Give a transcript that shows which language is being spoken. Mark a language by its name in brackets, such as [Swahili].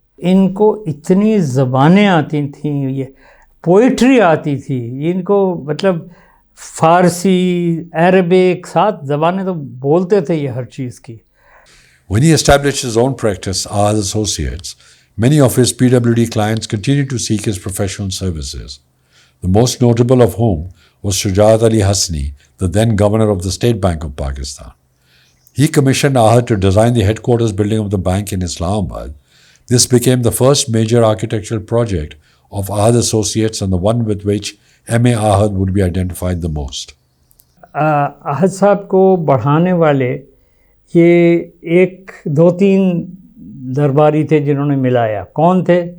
[Hindi] इनको इतनी ज़बानें आती थीं, ये पोइट्री आती थी इनको, मतलब फ़ारसी, अरबिक, 7 ज़बानें तो बोलते थे ये हर चीज़ की. [English] When he established his own practice, Ahed Associates, many of his PWD clients continued to seek his professional services, the most notable of whom was Shujaat Ali Hasni, the then governor of the State Bank of Pakistan. He commissioned Ahed to design the headquarters building of the bank in Islamabad. This became the first major architectural project of Ahed Associates and the one with which M.A. Ahed would be identified the most. [Hindi] अहद साहब को बढ़ाने वाले ये 1-2-3 दरबारी थे जिन्होंने मिलाया. कौन थे?